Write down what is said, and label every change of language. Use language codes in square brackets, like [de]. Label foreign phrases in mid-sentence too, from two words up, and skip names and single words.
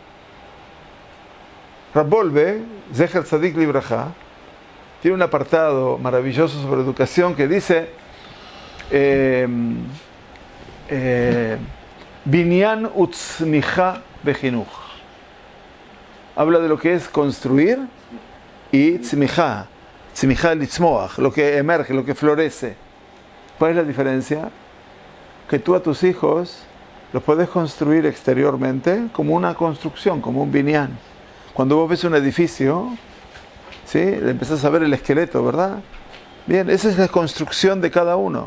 [es] Rabbolbe, [he] זכר צדיק לברכה, [es] tiene un apartado maravilloso sobre educación que dice [he] בניין וצמיחה בחינוך. [es] Habla de lo que es construir y tzmicha. [he] צמיחה לצמוח, [es] lo que emerge, lo que florece. ¿Cuál es la diferencia? Que tú a tus hijos los puedes construir exteriormente como una construcción, como un binyan. Cuando vos ves un edificio, ¿sí? Le empezás a ver el esqueleto, ¿verdad? Bien, esa es la construcción de cada uno.